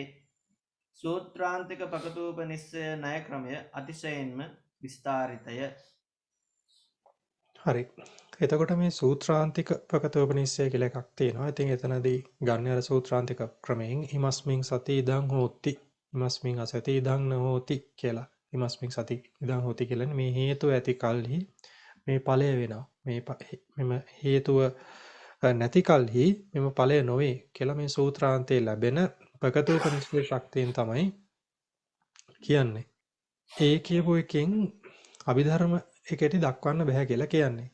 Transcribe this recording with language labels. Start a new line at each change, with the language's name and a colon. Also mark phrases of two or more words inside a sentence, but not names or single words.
Sinhala: සූත්‍රාන්තික පකතූපනිස්සය ණය ක්‍රමය අතිශයින්ම විස්තාරිතය. හරි. එතකොට මේ සූත්‍රාන්තික පකතෝපනිස්සය කියලා එකක් තියෙනවා. ඉතින් එතනදී ගන්න අර සූත්‍රාන්තික ක්‍රමයෙන්
Pali: ඉමස්මින් සති ඉදං හෝති, ඉමස්මින් අසති ඉදං නොහෝති
Sinhala: කියලා.
Pali: ඉමස්මින් සති ඉදං හෝති
Sinhala: කියන්නේ මේ හේතුව ඇති කල්හි මේ ඵලය වෙනවා. මෙම හේතුව නැති කල්හි මෙම ඵලය නොවේ කියලා මේ සූත්‍රාන්තයේ ලැබෙන ප්‍රගතෝපනිෂේ ශක්තියෙන් තමයි කියන්නේ. ඒ කියපු එකෙන් අභිධර්ම එකට දක්වන්න බෑ කියලා කියන්නේ.